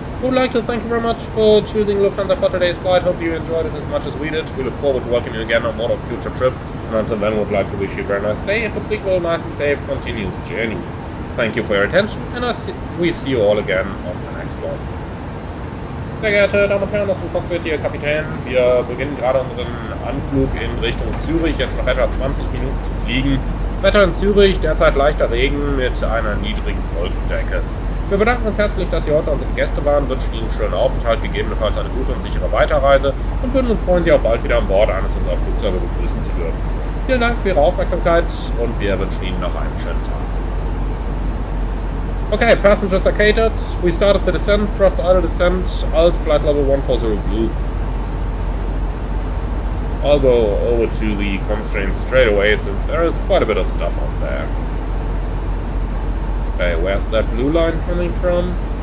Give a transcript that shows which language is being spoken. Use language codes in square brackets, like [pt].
[en] We would like to thank you very much for choosing Lufthansa for today's flight. Hope you enjoyed it as much as we did. We look forward to welcoming you again on board a future trip. And until then, we would like to wish you a very nice day. If a prequel, nice and safe, continuous journey. Thank you for your attention, and we see you all again on the next one. [de] Sehr geehrte Damen und Herren, das ist im Cockpit, Ihr Kapitän. Wir beginnen gerade unseren Anflug in Richtung Zürich, jetzt noch etwa 20 Minuten zu fliegen. Wetter in Zürich, derzeit leichter Regen mit einer niedrigen Wolkendecke. Wir bedanken uns herzlich, dass Sie heute unsere Gäste waren, wünschen Ihnen einen schönen Aufenthalt, gegebenenfalls eine gute und sichere Weiterreise und würden uns freuen, Sie auch bald wieder an Bord eines unserer Flugzeuge begrüßen zu dürfen. Vielen Dank für Ihre Aufmerksamkeit und wir wünschen Ihnen noch einen schönen Tag. [en] Okay, passengers are catered. We started the descent, thrust idle descent, alt flight level 140 blue. I'll go over to the constraints straight away since there is quite a bit of stuff on there. Okay, where's that blue line coming from?